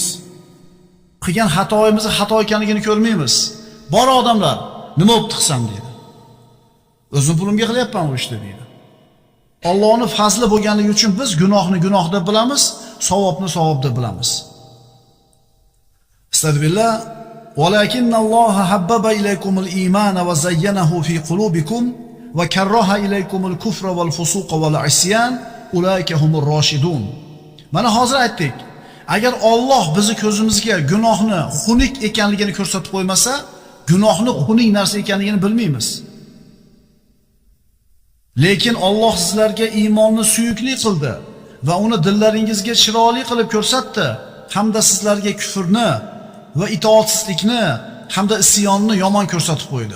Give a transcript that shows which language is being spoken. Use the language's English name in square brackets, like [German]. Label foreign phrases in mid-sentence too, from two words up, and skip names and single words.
[Uzbek] Qilgan xatoyimizni xato ekanligini ko'rmaymiz. Bor odamlar, nima bo'lib qilsam deydi. O'zim pulimga qilyapman bu ishni deydi. Allohning fazli bo'lganligi uchun biz gunohni gunoh deb bilamiz, savobni savob deb bilamiz. Astagfirullah. [Arabic] وَلَكِنَّ اللَّهَ حَبَّبَ إِلَيْكُمُ الْإِيمَانَ وَزَيَّنَهُ فِي قُلُوبِكُمْ وَكَرَّهَ إِلَيْكُمُ الْكُفْرَ وَالْفُسُوقَ وَالْعِصْيَانَ أُولَئِكَ هُمُ الرَّاشِدُونَ. [Uzbek] Mana hozir aytdik. Agar Alloh bizni ko'zimizga gunohni xunuk ekanligini ko'rsatib qo'ymasa, gunohni xunuk narsa ekanligini bilmaymiz. Lekin Alloh sizlarga iymonni suyukli qildi va uni dillaringizga chiroyli qilib ko'rsatdi, hamda sizlarga kufrni va itoatsizlikni hamda isyonni yomon ko'rsatib qo'ydi.